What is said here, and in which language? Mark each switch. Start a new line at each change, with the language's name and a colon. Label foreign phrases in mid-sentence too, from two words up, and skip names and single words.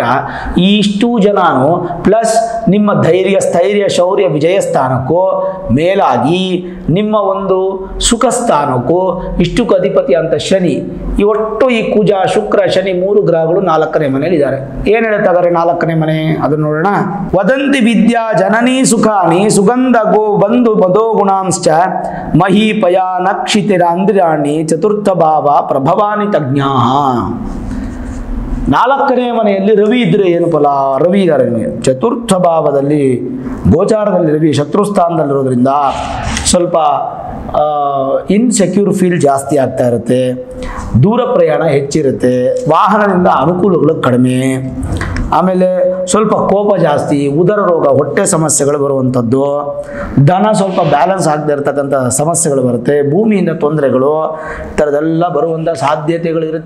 Kannada: ಇಷ್ಟು ಜನನು ಪ್ಲಸ್ ನಿಮ್ಮ ಧೈರ್ಯ ಸ್ಥೈರ್ಯ ಶೌರ್ಯ ವಿಜಯ ಸ್ಥಾನಕ್ಕೂ ಮೇಲಾಗಿ ನಿಮ್ಮ ಒಂದು ಸುಖ ಸ್ಥಾನಕ್ಕೂ ಇಷ್ಟಕ್ಕೆ ಅಧಿಪತಿ ಅಂತ ಶನಿ. ಈ ಒಟ್ಟು ಈ ಕುಜ ಶುಕ್ರ ಶನಿ 3 ಗ್ರಹಗಳು 4ನೇ ಮನೆಯಲ್ಲಿ ಇದ್ದಾರೆ. ಏನು ಹೇಳ್ತಾರೆ 4ನೇ ಮನೆ ಅದನ್ನು ನೋಡೋಣ.
Sanskrit: ವದಂತಿ ವಿದ್ಯಾ ಜನನೀ ಸುಖಾನಿ ಸುಗಂಧ ಗೋ ಬಂಧು ಮದೋ ಗುಣಾಂಶ್ಚ ಮಹೀಪಯ ನಕ್ಷಿತಿರ ಅಂದ್ರಾಣಿ ಚತುರ್ಥ ಭಾವ ಪ್ರಭವಾನಿ ತಜ್ಞಾ.
Kannada: 4ನೇ ಮನೆಯಲ್ಲಿ ರವಿ ಇದ್ರೆ ಏನು ಫಲ? ರವಿ ಇದ್ದಾರೆ ನಿಮಗೆ ಚತುರ್ಥ ಭಾವದಲ್ಲಿ ಗೋಚಾರದಲ್ಲಿ ರವಿ ಶತ್ರುಸ್ಥಾನದಲ್ಲಿರೋದ್ರಿಂದ ಸ್ವಲ್ಪ
English: insecure feel
Kannada: ಜಾಸ್ತಿ ಆಗ್ತಾ ಇರುತ್ತೆ, ದೂರ ಪ್ರಯಾಣ ಹೆಚ್ಚಿರುತ್ತೆ, ವಾಹನದಿಂದ ಅನುಕೂಲಗಳು ಕಡಿಮೆ, ಆಮೇಲೆ ಸ್ವಲ್ಪ ಕೋಪ ಜಾಸ್ತಿ, ಉದರ ರೋಗ ಹೊಟ್ಟೆ ಸಮಸ್ಯೆಗಳು ಬರುವಂಥದ್ದು, ದನ ಸ್ವಲ್ಪ ಬ್ಯಾಲೆನ್ಸ್ ಆಗದೆ ಇರತಕ್ಕಂಥ ಸಮಸ್ಯೆಗಳು ಬರುತ್ತೆ, ಭೂಮಿಯಿಂದ ತೊಂದರೆಗಳು ಈ ಥರದೆಲ್ಲ ಬರುವಂಥ ಸಾಧ್ಯತೆಗಳಿರುತ್ತೆ.